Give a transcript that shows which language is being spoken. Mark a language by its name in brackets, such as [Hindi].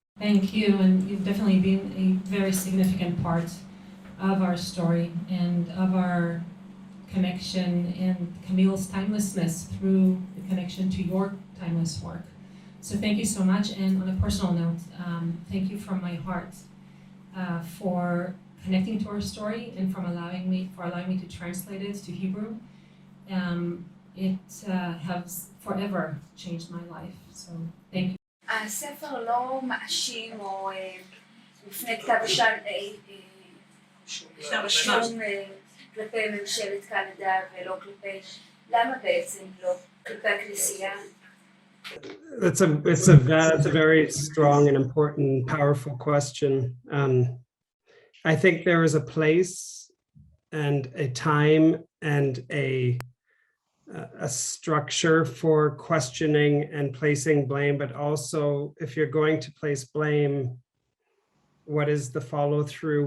[English] Thank you, and you've definitely been a very significant part of our story and of our connection, and Camille's timelessness through the connection to your timeless work. So thank you so much. And on a personal note, thank you from my heart for connecting to our story, and for allowing me to translate it to Hebrew. It has forever changed my life. So thank you. [Hebrew] הספר לא מאשים או לפני כתב אישום כלפי ממשלת קנדה, ולא כלפי, למה בעצם לא כלפי הכנסייה? [English] That's a very strong and important, powerful question. I think there is a place and a time and a structure for questioning and placing blame, but also, if you're going to place blame, what is the follow through?